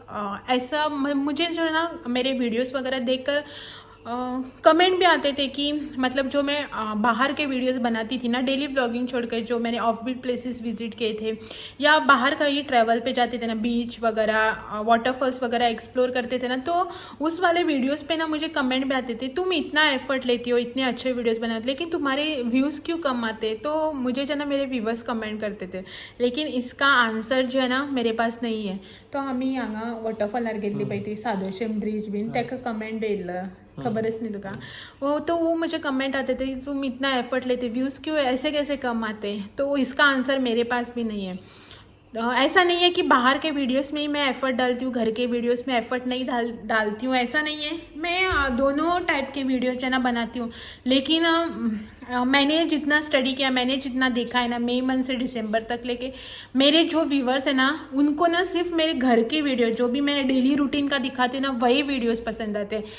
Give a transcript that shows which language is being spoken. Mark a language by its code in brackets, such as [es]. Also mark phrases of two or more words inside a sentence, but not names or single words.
[hi] ऐसा मुझे जो है ना मेरे वीडियोस वगैरह देखकर कमेंट भी आते थे कि मतलब जो मैं बाहर के वीडियोस बनाती थी ना [en] daily vlogging [hi] छोड़कर, जो मैंने [en] offbeat places visit [hi] किए थे या बाहर का ये ट्रैवल पे जाते थे ना, बीच वगैरह, वाटरफॉल्स वगैरह एक्सप्लोर करते थे ना, तो उस वाले वीडियोस पे ना मुझे कमेंट भी आते थे तुम इतना एफर्ट लेती हो, इतने अच्छे वीडियोस बनाते लेकिन तुम्हारे व्यूज़ क्यों कम आते। तो मुझे जो ना मेरे व्यूवर्स कमेंट करते थे, लेकिन इसका आंसर जो है ना मेरे पास नहीं आहे। [kok] तो आम्ही हांगा वॉटरफॉलार गेल्ली पळय ती सादोशेम ब्रिज बीन ताका कमेंट येयल्लो, खबरच नहीं तुका वो। [hi] तो वो मुझे कमेंट आते थे तुम इतना एफर्ट लेते, व्यूज़ क्यों ऐसे कैसे कम आते। तो इसका आंसर मेरे पास भी नहीं है। ऐसा नहीं है कि बाहर के वीडियोस में ही मैं एफ़र्ट डालती हूँ, घर के वीडियोस में एफ़र्ट नहीं डालती हूँ, ऐसा नहीं है। मैं दोनों टाइप के वीडियो जो है ना बनाती हूँ, लेकिन मैंने जितना स्टडी किया, मैंने जितना देखा है ना, मई मंथ से दिसंबर तक लेके मेरे जो व्यूवर्स है ना, उनको ना सिर्फ मेरे घर के वीडियो जो भी मैंने [en] daily routine [hi] का दिखाती हूँ ना, वही वीडियोस पसंद आते हैं।